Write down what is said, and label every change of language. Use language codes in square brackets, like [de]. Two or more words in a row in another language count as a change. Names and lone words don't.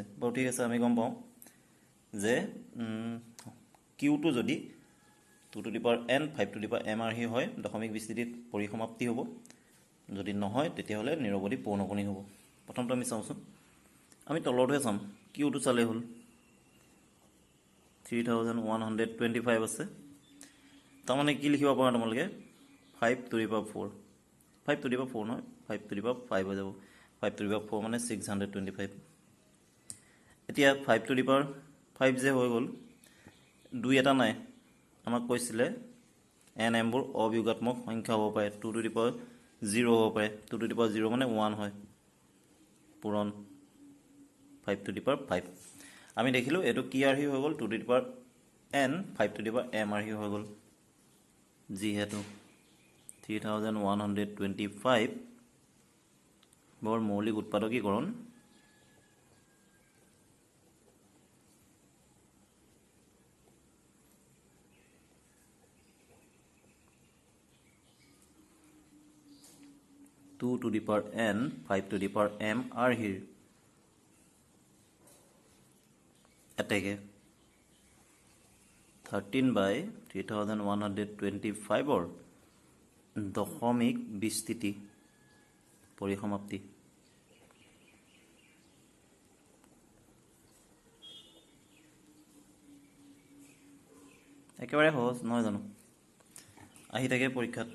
[as] বাৰু ঠিক আছে, আমি গম পাওঁ যে কিউটো যদি 2n 5m আৰ্হি হয় দশমিক বিস্তৃতিত পৰিসমাপ্তি হ'ব, যদি নহয় তেতিয়াহ'লে নিৰৱধি পৌনপুনিক হ'ব। প্ৰথমটো আমি চাওঁচোন, আমি তলৰটোহে চাম, কিউটো চালেই হ'ল 3125 আছে, তাৰমানে কি লিখিব পাৰা তোমালোকে [en] 5 to the power 4, [as] 5 to the power 4 নহয়, [en] 5 to the power 5 [as] হৈ যাব, [en] 5 to the power 4 [as] মানে 625। এতিয়া [en] 5 to the power 5 [as] যে হৈ গ'ল, 2 এটা নাই, আমাক কৈছিলে এন এমবোৰ অবিয়োগাত্মক সংখ্যা হ'ব পাৰে, [en] 2 to the power 0 [as] হ'ব পাৰে, [en] 2 to the power 0 [as] মানে 1 হয়, পূৰণ [en] 5 to the power 5। [as] আমি দেখিলোঁ এইটো কি আৰ্হি হৈ গ'ল, [en] 2 to the power n 5 to the power m [as] আৰ্হি হৈ গ'ল, যিহেতু 3125 বৰ মৌলিক উৎপাদকীকৰণ [en] (2 to the power n 5 to the power m [as] আৰ্হিৰ এতেকে 13/3125 দশমিক বিস্তৃতি পৰিসমাপ্তি। একেবাৰে সহজ নহয় জানো, আহি থাকে পৰীক্ষাত।